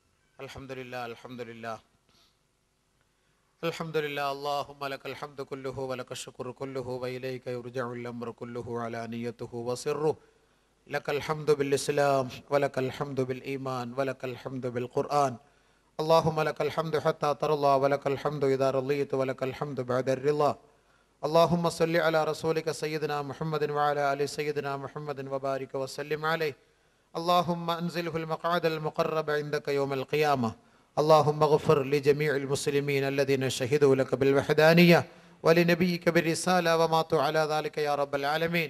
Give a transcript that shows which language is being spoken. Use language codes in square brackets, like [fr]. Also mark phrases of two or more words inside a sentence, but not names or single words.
[ar] الحمد لله الحمد لله الحمد لله اللهم لك الحمد كله ولك الشكر كله وإليك يرجع الأمر كله علانيته وسره لك الحمد بالإسلام ولك الحمد بالإيمان ولك الحمد بالقرآن اللهم لك الحمد حتى ترضى ولك الحمد إذا رضيت ولك الحمد بعد الرضا اللهم صل على رسولك سيدنا محمد وعلى آل سيدنا محمد وبارك وسلم عليه اللهم أنزله المقعد المقرب عندك يوم القيامة اللهم اغفر لجميع المسلمين الذين شهدوا لك بالوحدانية ولنبيك بالرسالة وماتوا على ذلك يا رب العالمين